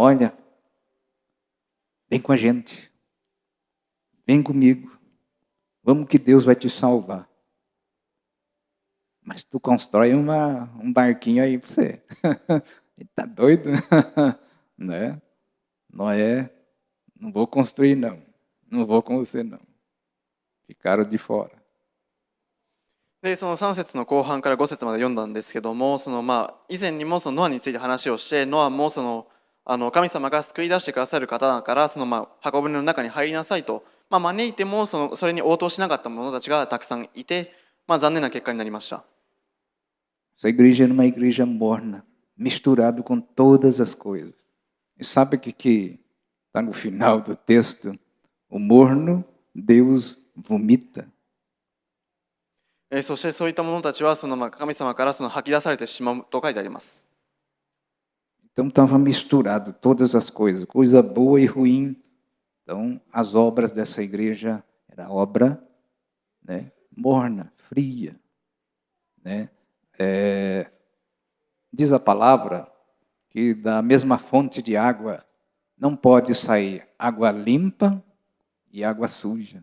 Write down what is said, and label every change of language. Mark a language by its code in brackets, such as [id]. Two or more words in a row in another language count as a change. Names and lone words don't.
[pt] Olha, vem com a gente, vem comigo, vamos que Deus vai te salvar. Mas tu constrói um barquinho aí para você. Ele tá doido? Né? Noé, não vou construir não, não vou com você não. Ficaram de fora. [ja] でその3節の後半から5節まで読んだんですけども、以前にもそのノアについて話をして、ノアも神様が救い出してくださる方だから箱舟の中に入りなさいと、招いてもそれに応答しなかった者たちがたくさんいて、残念な結果になりました。 [pt] Essa igreja era uma igreja morna, misturado com todas as coisas. E sabe o que está no final do texto? O morno, Deus vomita. [ja] そしてそういった者たちは神様から吐き出されてしまうと書いてあります。 [pt] Então estava misturado todas as coisas, coisa boa e ruim. Então as obras dessa igreja era obra, né, morna, fria, né? Diz a palavra que da mesma fonte de água não pode sair água limpa e água suja.